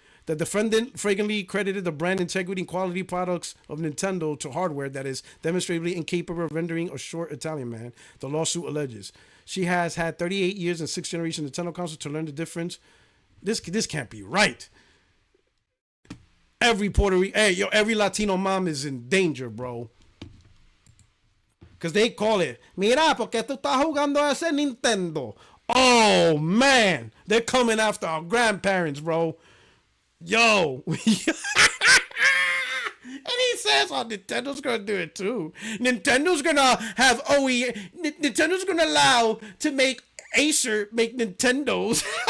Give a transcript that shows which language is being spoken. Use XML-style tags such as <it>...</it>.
<en>The defendant frequently credited the brand integrity and quality products of Nintendo to hardware that is demonstrably incapable of rendering a short Italian man, the lawsuit alleges. She has had 38 years and 6 generations of Nintendo consoles to learn the difference. This can't be right. Every every Latino mom is in danger, bro. Because they call it,</en> <es>mira, porque tú estás jugando ese Nintendo.</es> <en>Oh, man. They're coming after our grandparents, bro. Yo. And he says, oh, Nintendo's going to do it too. Nintendo's going to have Nintendo's going to allow to make Acer make Nintendos.</en>